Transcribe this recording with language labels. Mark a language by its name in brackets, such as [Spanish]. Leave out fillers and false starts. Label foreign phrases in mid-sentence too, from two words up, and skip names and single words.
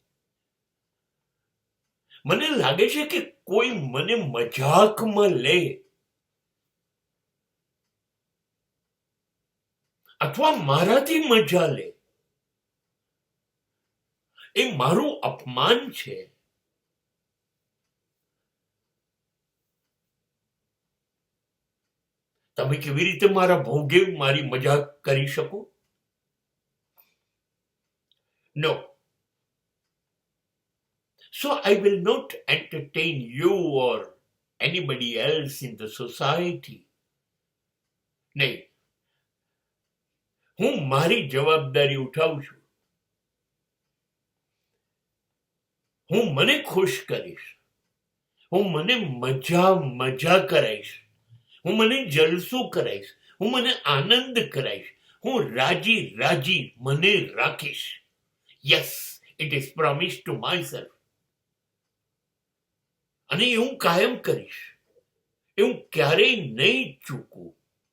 [Gujarati] મને લાગે છે કે કોઈ મને મજાકમાં લે અથવા મારાથી મજા લે, એ મારું અપમાન છે. તમે કેવી રીતે મારા ભોગે મારી મજાક કરી શકો? [English] No. So I will not entertain you or anybody else in the society. [Gujarati] નહીં, હું મારી જવાબદારી ઉઠાવું છું. હું મને ખુશ કરીશ, હું મને મજા કરાઈશ, હું મને જલસો કરાઈશ, હું મને આનંદ કરાઈશ, હું રાજી મને રાખીશ. [English] Yes, it is promised to myself. [Gujarati] અને એ હું કાયમ કરીશ, એ હું ક્યારેય નહીં ચૂકું.